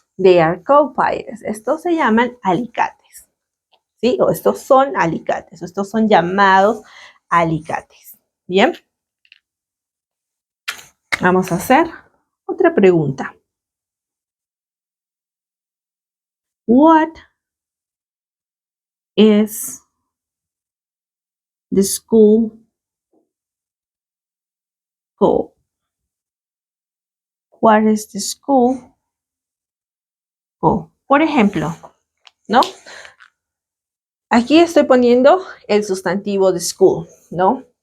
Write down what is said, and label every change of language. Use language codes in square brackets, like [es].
[en] They are called pliers. [es] Estos se llaman alicates. ¿Sí? O estos son alicates. O estos son llamados alicates. Bien. Vamos a hacer otra pregunta. [en] What is the school called? What is the school called? [es] Por ejemplo, ¿no? Aquí estoy poniendo el sustantivo de school, ¿no?